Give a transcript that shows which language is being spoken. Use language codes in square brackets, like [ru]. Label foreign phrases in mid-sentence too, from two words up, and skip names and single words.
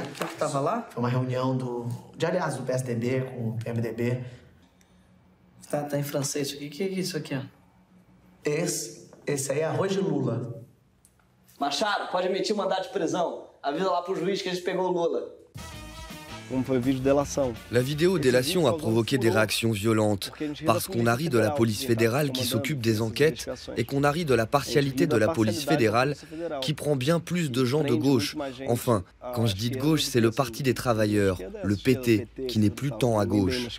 [pt] O que tava lá? Foi uma reunião do PSDB com o PMDB. Tá em francês. O que é isso aqui, ó? Esse aí é arroz de Lula. Machado, pode emitir mandado de prisão. avisa lá pro juiz que a gente pegou o Lula. [fr] La vidéo délation a provoqué des réactions violentes, parce qu'on a ri de la police fédérale qui s'occupe des enquêtes et qu'on a ri de la partialité de la police fédérale qui prend bien plus de gens de gauche. Enfin, quand je dis de gauche, c'est le Parti des travailleurs, le PT, qui n'est plus tant à gauche.